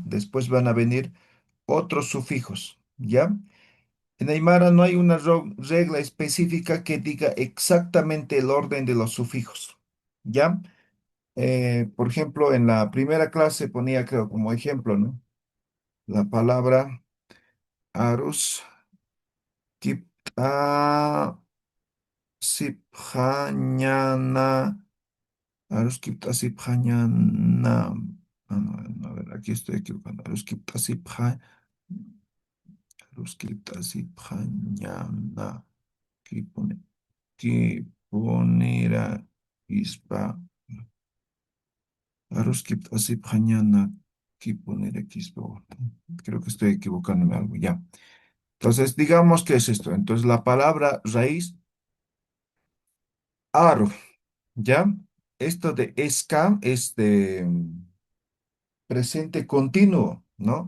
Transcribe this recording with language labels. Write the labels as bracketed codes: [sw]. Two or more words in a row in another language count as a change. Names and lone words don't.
[es] Después van a venir otros sufijos, ya. En Aymara no hay una regla específica que diga exactamente el orden de los sufijos, ¿ya? Por ejemplo, en la primera clase ponía, creo, como ejemplo, ¿no? La palabra [ay] arus, kipta, sipjañana, arus, kipta, sipjañana. [es] A ver, aquí estoy equivocando. [ay] Arus, kipta, arus, kipta, sipjañana. Kipunera ispa aruskip asip hañana kipunera kispa. [es] Creo que estoy equivocándome algo ya. Entonces, digamos que es esto. Entonces, la palabra raíz aru, ¿ya? Esto de esca es de presente continuo, ¿no?